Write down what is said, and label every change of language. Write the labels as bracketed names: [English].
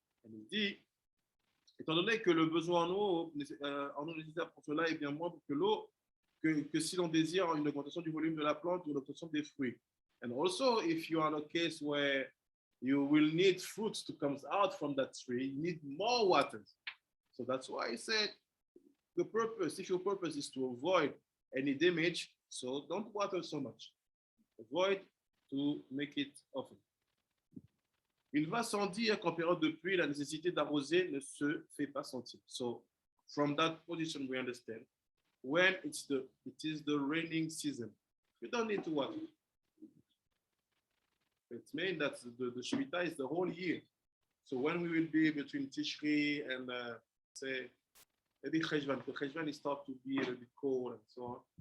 [French] And il dit, étant donné que le besoin en eau nécessaire pour cela est bien moindre que l'eau, que si l'on désire une augmentation du volume de la plante ou une augmentation des fruits. [English] And also, if you are in a case where you will need fruits to come out from that tree, you need more water. So that's why I said, if your purpose is to avoid any damage, so don't water so much. Avoid to make it often. [French] Il va sans dire qu'en période de pluie, la nécessité d'arroser ne se fait pas sentir. [English] So, from that position, we understand. When it is the raining season, you don't need to water. It means that the Shemitah is the whole year. So when we will be between Tishri and say maybe Cheshvan, because Cheshvan is start to be a little bit cold and so on.